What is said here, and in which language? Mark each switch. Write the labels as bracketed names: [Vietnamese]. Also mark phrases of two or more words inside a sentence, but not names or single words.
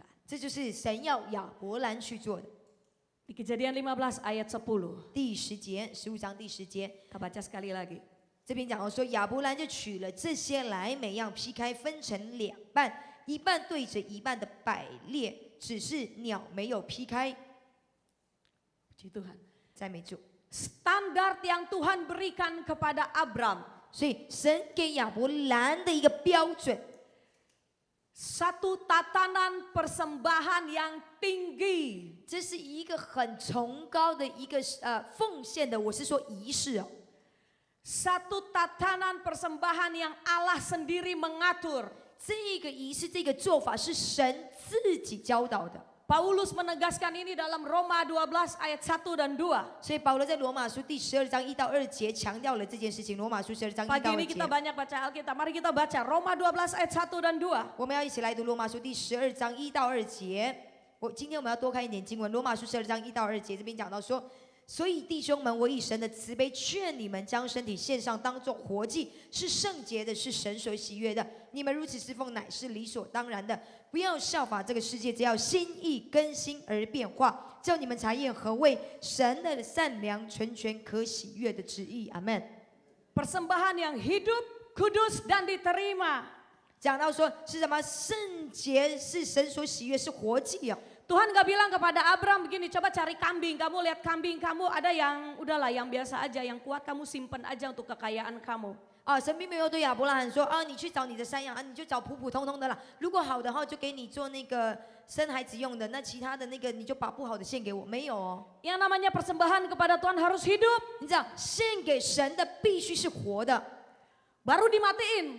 [Chinese] 这就是神要亚伯兰去做的。 [Indonesian] Di Kejadian 15 ayat 10. [Chinese] 第10节，15章第10节， [Indonesian] Kita baca sekali lagi. [Chinese] 这边讲到说，亚伯兰就取了这些来，每样劈开，分成2半，一半对着一半的摆列，只是鸟没有劈开。 [Indonesian] Puji Tuhan. [Chinese] 赞美主。 [Indonesian] Standar yang Tuhan berikan kepada Abram. [Chinese] 所以神给亚伯兰的一个标准， [Indonesian] Satu tatanan persembahan yang tinggi. [Chinese] 这是一个很崇高的一个奉献的，我是说仪式哦。 [Indonesian] Satu tatanan persembahan yang Allah sendiri mengatur. [Chinese] 这个仪式，这个做法是神自己教导的。 [Indonesian] Paulus menegaskan ini dalam Roma 12 ayat 1 dan 2. [Chinese] 所以保罗在罗马书第12章1到2节强调了这件事情。罗马书12章1 [Indonesian] Pagi [Chinese] 到 [Indonesian] ini 2 kita [Chinese] 节， [Indonesian] banyak baca Alkitab. Mari kita baca Roma 12 ayat 1 dan 2. [Chinese] 我们要一起来读罗马书第12章1到2节。今天我们要多看一点经文，罗马书12章1到2节这边讲到说。所以弟兄们，我以神的慈悲劝你们，将身体献上，当作活祭，是圣洁的，是神所喜悦的。你们如此侍奉，乃是理所当然的。不要效法这个世界，只要心意更新而变化，叫你们查验何为神的善良、纯全、可喜悦的旨意。阿门。 [Indonesian] Persembahan yang hidup, kudus dan diterima. [Chinese] 讲到说是什么圣洁，是神所喜悦，是活祭哦。 [Indonesian] Tuhan gak bilang kepada Abraham begini, coba cari kambing, kamu lihat kambing kamu ada yang udahlah yang biasa aja, yang kuat kamu simpen aja untuk kekayaan kamu. [Chinese] 神并没有对亚伯拉罕说你去找你的山羊你就找普普通通的啦。如果好的话，就给你做那个生孩子用的，那其他的那个你就把不好的献给我。没有哦。 [Indonesian] Yang namanya persembahan kepada Tuhan harus hidup. [Chinese] 你知道，献给神的必须是活的， [Indonesian] Baru dimatiin